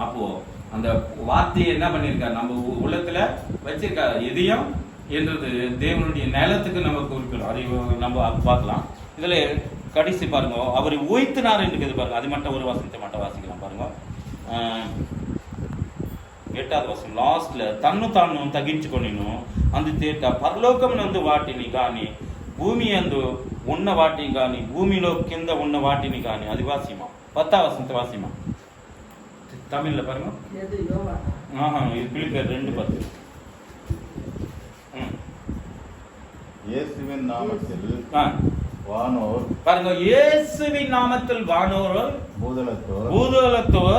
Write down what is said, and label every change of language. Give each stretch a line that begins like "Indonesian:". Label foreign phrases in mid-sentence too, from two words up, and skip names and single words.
Tamil: அப்போ அந்த வார்த்தையை என்ன பண்ணிருக்காரு, நம்ம உள்ளத்துல வச்சிருக்காரு. இதயம் என்றது தேவனுடைய நிலத்துக்கு நம்ம குறிப்பிடும். அதை நம்ம பார்க்கலாம். இதுல கடைசி பாருங்க, அவரை உயர்த்தினார் என்று பாருங்க. அது மட்டும் ஒரு வசனத்தை மட்டும் வாசிக்கலாம் பாருங்க.
Telugu: 8வது వచనం లాస్ట్లో తన్ను తాను తగ్గించుకొనిను అందుచేత పరలోకమునందు వాటిని కానీ భూమి యందు ఉన్న వాటిని కానీ భూమిలో కింద ఉన్న వాటిని కానీ. అది వాసిమా 10వ వచనం వాసిమా
Tamil: தமிழ்ல பாருங்க. இது பிலிப்பியர் 2:10. இயேசுவின் நாமத்தில் வானோர் பாருங்க, இயேசுவின் நாமத்தில் வானோர் பூதலத்தோர்